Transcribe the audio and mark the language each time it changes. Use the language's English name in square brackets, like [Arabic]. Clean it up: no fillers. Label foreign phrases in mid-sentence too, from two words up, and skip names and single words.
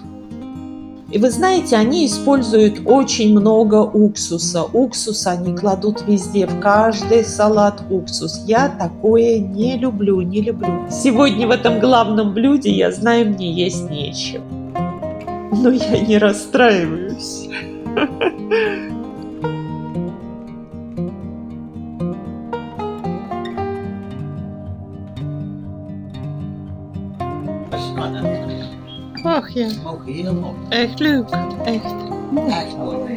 [Russian] И вы знаете, они используют очень много уксуса. Уксус они кладут везде, в каждый салат уксус. Я такое не люблю. Сегодня в этом главном блюде, я знаю, мне есть нечего. Но я не расстраиваюсь. [Dutch] Ach ja, Ook heel mooi. echt leuk. Echt. Echt mooi.